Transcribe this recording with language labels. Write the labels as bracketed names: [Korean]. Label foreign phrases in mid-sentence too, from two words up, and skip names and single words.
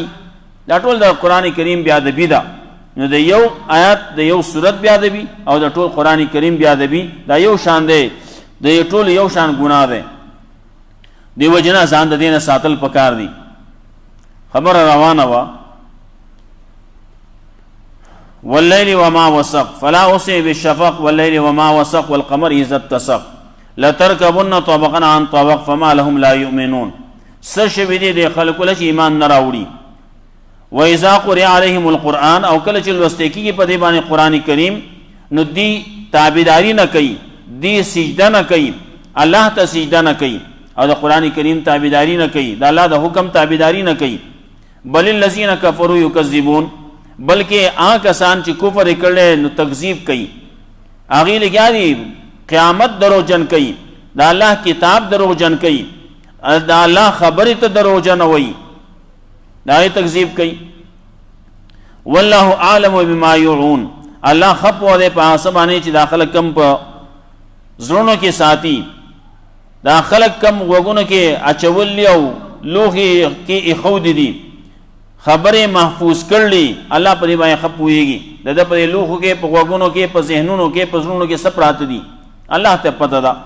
[Pashto] دا ټول د قرآن کریم بیادبي ده. نو د یو آیات د یو صورت بیادبي او د ټول قرآن کریم بیادبي دا یو شان دی، د ټول یو شان ګناه دی. دې وجې نه ځان د دې نه ساتل پکار دي. خبره روانه وه [Arabic] واللیل وما وسق فلا اقسم بالشفق واللیل وما وسق والقمر اذا اتسق لترکبن طبقا عن طبق فما لهم لا یؤمنون. [Pashto] څه شوي دي د خلکو له چې ایمان نه راوړي. [Arabic] واذا قرئ علیهم القرآن، [Pashto] او کله چې لوستی کېږي په دې باندې قرآن کریم، نو دی تابعداري نه کوي، دی سجده نه کوي، الله ته سجده نه کوي او د قرآن کریم تابعداري نه کوي، د الله د حکم تابعداري نه کوي. [Arabic] بل الذین کفروا یکذبون، [Pashto] بلکې هغه کسان چې کفر یې کړی نو تکذیب کوي، هغې لګیا دي قیامت دروغجن کوي، د الله کتاب دروغجن کوي، د الله خبرې ته دروغجن وایي، د هغې تکذیب کوي. [Arabic] والله اعلم بما یوعون، [Pashto] الله ښه پوه دی په هغه څه باندې چې دا خلک کم په زړونو کې ساتي، دا خلک کم غوږونو کې اچولي او لوښي کې ایښودي دي، خبرې محفوظ کړلي، الله په دې باندې ښه پوهېږي. د ده په دې لوښو کې، په غوږونو کې، په ذهنونو کې، په زړونو کې څه پراته دي، الله ته پته ده.